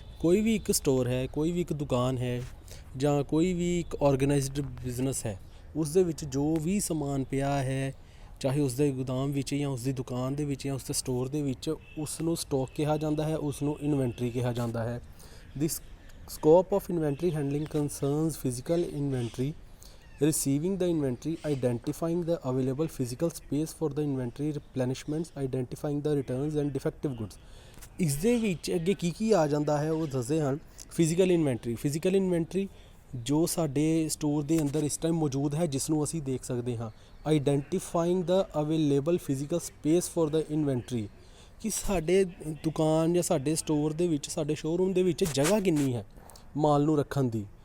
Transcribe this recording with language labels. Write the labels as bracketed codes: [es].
[pa] ਕੋਈ ਵੀ ਇੱਕ ਸਟੋਰ ਹੈ, ਕੋਈ ਵੀ ਇੱਕ ਦੁਕਾਨ ਹੈ ਜਾਂ ਕੋਈ ਵੀ ਇੱਕ ਆਰਗੇਨਾਈਜ਼ਡ ਬਿਜ਼ਨਸ ਹੈ, ਉਸ ਦੇ ਵਿੱਚ ਜੋ ਵੀ ਸਮਾਨ ਪਿਆ ਹੈ, ਚਾਹੇ ਉਸ ਦੇ ਗੋਦਾਮ ਵਿੱਚ ਜਾਂ ਉਸ ਦੀ ਦੁਕਾਨ ਦੇ ਵਿੱਚ ਜਾਂ ਉਸ ਦੇ ਸਟੋਰ ਦੇ ਵਿੱਚ, ਉਸ ਨੂੰ ਸਟਾਕ ਕਿਹਾ ਜਾਂਦਾ ਹੈ, ਉਸ ਨੂੰ ਇਨਵੈਂਟਰੀ ਕਿਹਾ ਜਾਂਦਾ ਹੈ। [en] This scope of inventory handling concerns physical inventory, receiving the inventory, identifying the available physical space for the inventory replenishments, identifying the returns and defective goods। [pa] ਇਸ ਦੇ ਵਿੱਚ ਅੱਗੇ ਕੀ ਆ ਜਾਂਦਾ ਹੈ ਉਹ ਦੱਸਦੇ ਹਨ। ਫਿਜ਼ੀਕਲ ਇਨਵੈਂਟਰੀ ਜੋ ਸਾਡੇ ਸਟੋਰ ਦੇ ਅੰਦਰ ਇਸ ਟਾਈਮ ਮੌਜੂਦ ਹੈ, ਜਿਸ ਨੂੰ ਅਸੀਂ ਦੇਖ ਸਕਦੇ ਹਾਂ। [en] identifying the available physical space for the inventory, [pa] ਕਿ ਸਾਡੇ ਦੁਕਾਨ ਜਾਂ ਸਾਡੇ ਸਟੋਰ ਦੇ ਵਿੱਚ, ਸਾਡੇ ਸ਼ੋਅਰੂਮ ਦੇ ਵਿੱਚ ਜਗ੍ਹਾ ਕਿੰਨੀ ਹੈ ਮਾਲ ਨੂੰ ਰੱਖਣ ਦੀ।